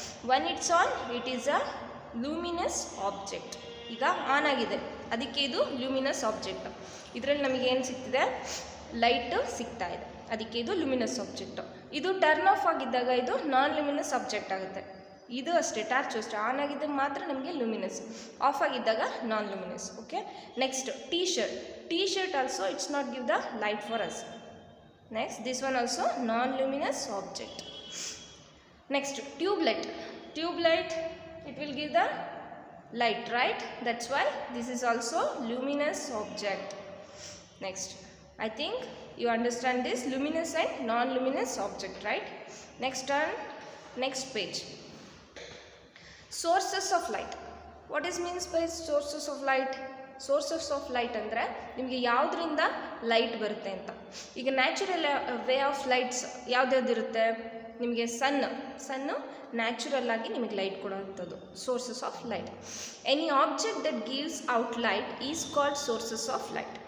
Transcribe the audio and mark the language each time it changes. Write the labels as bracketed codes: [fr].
[en] When it's on, it is a luminous object. [kn] ಈಗ on ಆಗಿದೆ, ಅದಕ್ಕೆ ಇದು ಲೂಮಿನಸ್ ಆಬ್ಜೆಕ್ಟ್. ಇದರಲ್ಲಿ ನಮಗೆ ಏನು ಸಿಗ್ತಿದೆ? ಲೈಟ್ ಸಿಗ್ತಾ ಇದೆ, ಅದಕ್ಕೆ ಇದು ಲೂಮಿನಸ್ ಆಬ್ಜೆಕ್ಟ್. ಇದು ಟರ್ನ್ ಆಫ್ ಆಗಿದ್ದಾಗ ಇದು ನಾನ್ ಲೂಮಿನಸ್ ಆಬ್ಜೆಕ್ಟ್ ಆಗುತ್ತೆ. ಇದು ಅಷ್ಟೇ, ಟಾರ್ಚ್ ಅಷ್ಟೇ, ಆನ್ ಆಗಿದ್ದಾಗ ಮಾತ್ರ ನಮಗೆ ಲೂಮಿನಸ್, ಆಫ್ ಆಗಿದ್ದಾಗ ನಾನ್ luminous. [en] Okay, next T shirt also it's not give the light for us. Next, this one also non-luminous object. Next, tube light it will give the light, right? That's why this is also luminous object. Next, I think you understand this luminous and non-luminous object, right? Next page, sources of light. What is means by sources of light? [kn] Sources of light ಅಂದರೆ ನಿಮಗೆ ಯಾವುದರಿಂದ light ಬರುತ್ತೆ ಅಂತ. ಈಗ [en] natural way of lights [kn] ಯಾವುದ್ಯಾವ್ದಿರುತ್ತೆ? ನಿಮಗೆ son natural ಆಗಿ ನಿಮಗೆ light ಕೊಡುವಂಥದ್ದು sources of light. [en] Any object that gives out light is called sources of light.